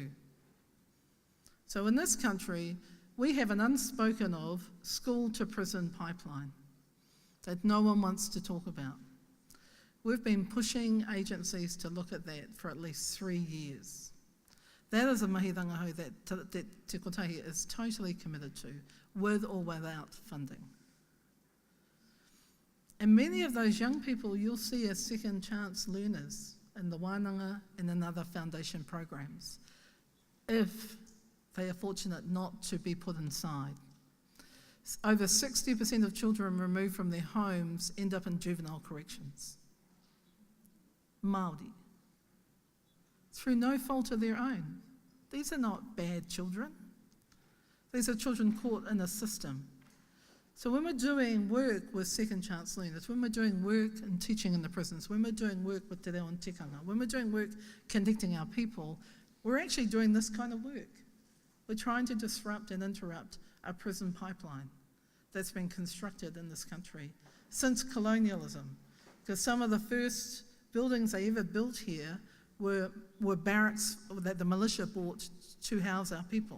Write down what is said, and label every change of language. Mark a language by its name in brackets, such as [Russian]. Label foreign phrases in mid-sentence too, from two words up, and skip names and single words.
[English] So in this country, we have an unspoken of school to prison pipeline that no one wants to talk about. We've been pushing agencies to look at that for at least 3 years. That is a [Māori] mahi rangahau [English] that Te Kotahi is totally committed to, with or without funding. And many of those young people you'll see as second chance learners in the Wānanga and in other foundation programs, if they are fortunate not to be put inside. Over 60% of children removed from their homes end up in juvenile corrections. Māori. Through no fault of their own. These are not bad children. These are children caught in a system. So when we're doing work with second chance learners, when we're doing work in teaching in the prisons, when we're doing work with [Māori] te reo [English] and tikanga, when we're doing work connecting our people, we're actually doing this kind of work. We're trying to disrupt and interrupt a prison pipeline that's been constructed in this country since colonialism. Because some of the first buildings they ever built here were barracks that the militia bought to house our people.